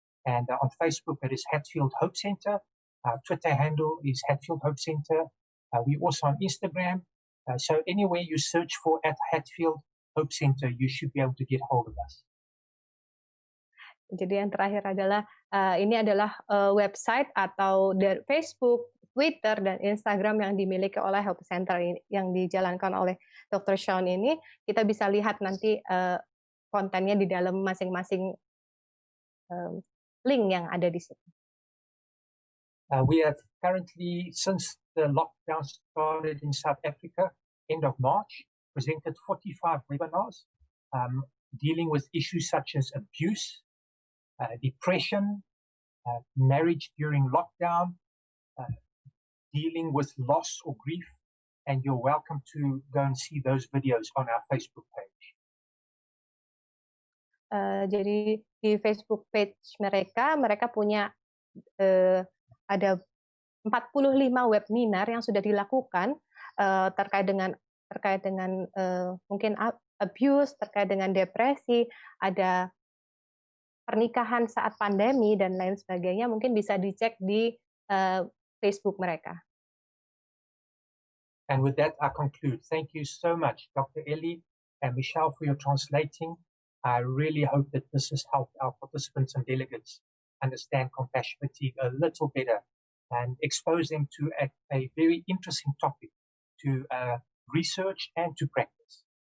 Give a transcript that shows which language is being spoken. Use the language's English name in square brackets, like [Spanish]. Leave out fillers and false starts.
[English] And on Facebook, it is Hatfield Hope Center. Our Twitter handle is Hatfield Hope Center. We're also on Instagram. So anywhere you search for at Hatfield Hope Center, you should be able to get hold of us. [Indonesian] Jadi yang terakhir adalah ini adalah website atau dari Facebook, Twitter, dan Instagram yang dimiliki oleh Hope Center ini, yang dijalankan oleh Dr. Shaun ini. Kita bisa lihat nanti kontennya di dalam masing-masing link yang ada di situ. [English] We have currently, since the lockdown started in South Africa, end of March, presented 45 webinars dealing with issues such as abuse, depression, marriage during lockdown, dealing with loss or grief, and you're welcome to go and see those videos on our Facebook page. [Indonesian] Jadi di Facebook page mereka punya ada 45 webinar yang sudah dilakukan terkait dengan mungkin abuse, terkait dengan depresi, ada pernikahan saat pandemi, dan lain sebagainya, mungkin bisa dicek di Facebook mereka. [English] And with that, I conclude. Thank you so much, Dr. Elly and Michelle, for your translating. I really hope that this has helped our participants and delegates understand compassion fatigue a little better and expose them to a very interesting topic to research and to practice.